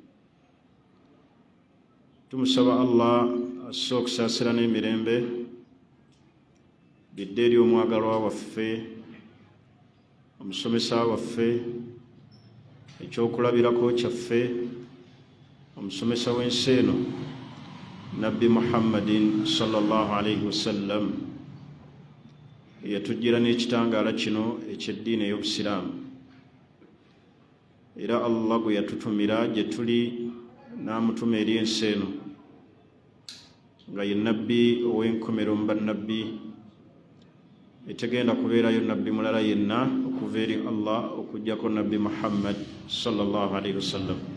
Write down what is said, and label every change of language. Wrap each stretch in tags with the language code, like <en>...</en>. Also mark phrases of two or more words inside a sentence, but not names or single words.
<lg>Tumusaba Allah asse okusaasira n'emirembe bidde eri omwagalwa waffe, omusomesa waffe, ekyokulabirako kyaffe, omusomesa w'ensi eno, Nabbi Muhammadin</lg> <ar>صلى الله عليه وسلم,</ar> <lg>eyatujjira n'ekitangaala kino eky'eddiini ey'Obusiraamu. Era Allah gwe yatutumira gye tuli n'amutuma eri ensi eno nga ye nabbi ow'enkomero mu bannabbi, etegenda kubeerayo nabbi mulala yenna okuva eri Allah okuggyako Nabbi Muhammad</lg> <ar>صلى الله عليه وسلم.</ar>